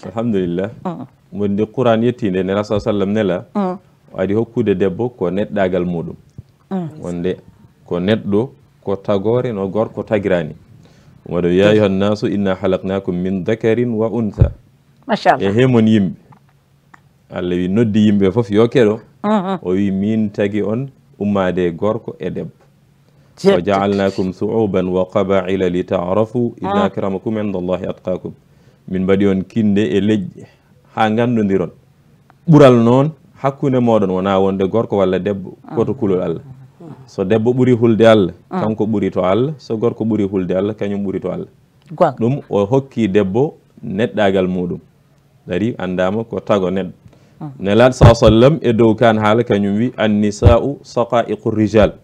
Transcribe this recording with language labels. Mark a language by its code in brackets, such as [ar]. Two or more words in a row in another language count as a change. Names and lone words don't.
[ff] alhamdulillah wonde Qur'an yettinde ne rasul sallam nela adi hokkude debbo ko neɗɗagal muɗum wonde ko neɗɗo ko tagore no gorko tagirani waɗo [ar] يا أيها الناس إنا خلقناكم من ذكر وأنثى [ff] machallah e hemon yimɓe Allah wi noddi yimɓe foof yo keɗo o wi min tagi on ummade gorko e debbo [ar] وجعلناكم شعوبا وقبائل لتعارفوا إن أكرمكم عند الله أتقاكم [ff] min mbaɗi on kinde e leƴƴe ha gandodiron ɓural noon hakkude moɗon wona wonde gorko walla debbo koto kulol Allah so debbo ɓuuri hulde Allah kanko ɓuuri to Allah so gorko ɓuuri hulde Allah kañum ɓuuri to Allah ɗum o hokki debbo neɗɗagal muɗum dari andama ko tago neɗɗo nelaɗo sa sallam e dow kan haala kañum wi [ar] النساء شقائق الرجال